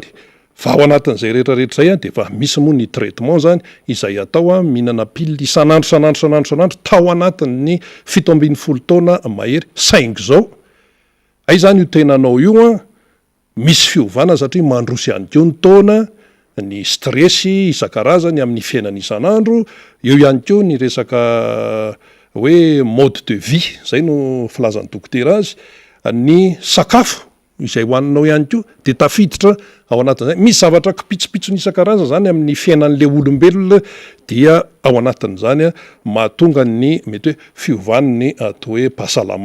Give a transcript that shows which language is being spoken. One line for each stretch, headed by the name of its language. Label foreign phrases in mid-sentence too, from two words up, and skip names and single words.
Malagasy: Fa ao anatin'izay rehetrarehetra zay de efa misy moa ny traitement zany izay atao mihinana pily isanandro tao anatin'ny 17 taona mahery saingy zao. Ay zany io tenanao io misy fiovana satria mandroso ihany keo ny taona, ny stressy isan-karazany amin'ny fiainana isanandro, eo ihany keo ny resaka hoe
French: mode de vie
Malagasy: zay no filazan'ny dokotera azy, ny sakafo izay hoaninao ihany keo de tafiditra ao anatin'izay. Misy zavatra kipitsopitsony isan-karazany zany amin'ny fiainan'le olombelona dia ao anatin'izany mahatonga ny mety hoe fiovan'ny atao hoe pahasalamana izany.